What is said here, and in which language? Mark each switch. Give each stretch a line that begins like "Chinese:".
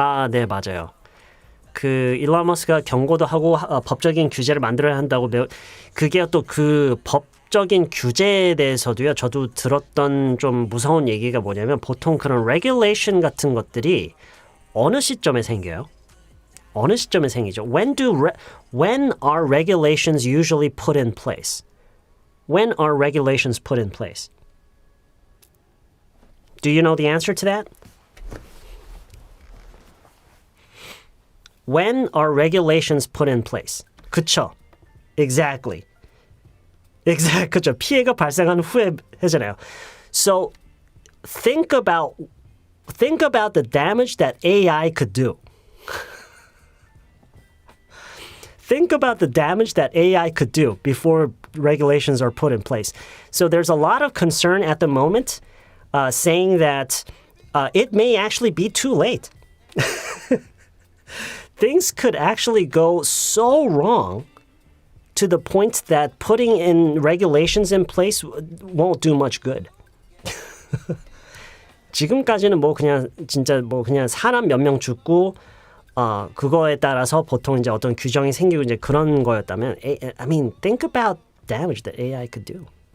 Korean: 네, 맞아요. 그 일론 머스크가 경고도 하고 법적인 규제를 만들어야 한다고 그게 또 그 법적인 규제에 대해서도요. 저도 들었던 좀 무서운 얘기가 뭐냐면 보통 그런 regulation 같은 것들이 어느 시점에 생겨요? 어느 시점에 생기죠?
English: When are regulations usually put in place? When are regulations put in place? Do you know the answer to that? When are regulations put in place?
Korean: 그쵸.
English: Exactly.
Korean: 그쵸. 피해가 발생한 후에 해잖아요.
English: So think about the damage that AI could do. Think about the damage that AI could do before regulations are put in place. So there's a lot of concern at the moment saying that it may actually be too late. Things could actually go so wrong to the point that putting in regulations in place won't do much good.
Korean: 지금까지는 뭐 그냥 진짜 뭐 그냥 사람 몇 명 죽고 그거에 따라서 보통 이제 어떤 규정이 생기고 이제 그런 거였다면
English: I mean think about damage that AI could do.